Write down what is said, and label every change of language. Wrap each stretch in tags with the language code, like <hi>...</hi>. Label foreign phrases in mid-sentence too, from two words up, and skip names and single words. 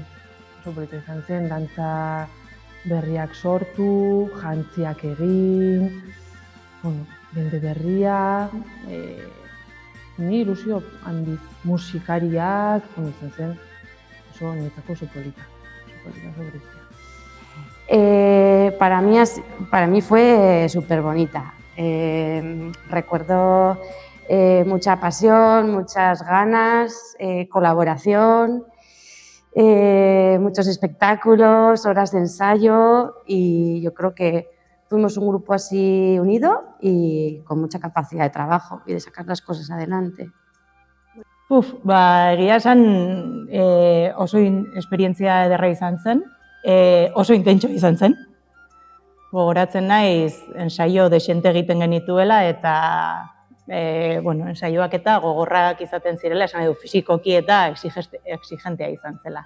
<eu>Oso polita izan zen, dantza berriak sortu, jantziak egin, jende berria, ni ilusio handiz, musikariak, izan zen, oso niretzako oso polita, oso berezia.</eu> <es>Para mí fue súper bonita. Recuerdo mucha pasión, muchas ganas, colaboración, muchos espectáculos, horas de ensayo, y yo creo que fuimos un grupo así unido y con mucha capacidad de trabajo y de sacar las cosas adelante.</es> <eu>Egia esan oso esperientzia ederra izan zen, oso intentso izan zen. Gogoratzen naiz ensaio desente egiten genituela eta ensaioak eta gogorrak izaten zirela, esan edo fisikoki eta exigentea izan zela.</eu>